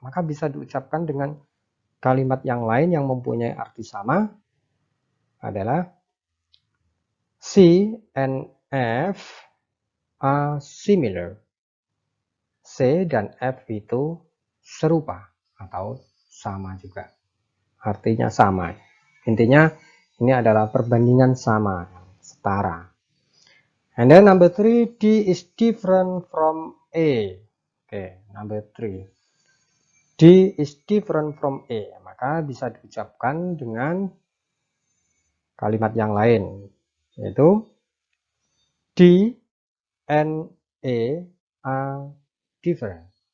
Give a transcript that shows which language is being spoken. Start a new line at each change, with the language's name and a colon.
Indonesian: Maka bisa diucapkan dengan kalimat yang lain yang mempunyai arti sama adalah
English: C and F are similar.
Indonesian: C dan F itu serupa atau sama juga. Artinya sama. Intinya ini adalah perbandingan sama, setara.
English: And then number 3, D is different from A. Oke, number 3. D is different from A.
Indonesian: Maka bisa diucapkan dengan kalimat yang lain, yaitu
English: D and A are different.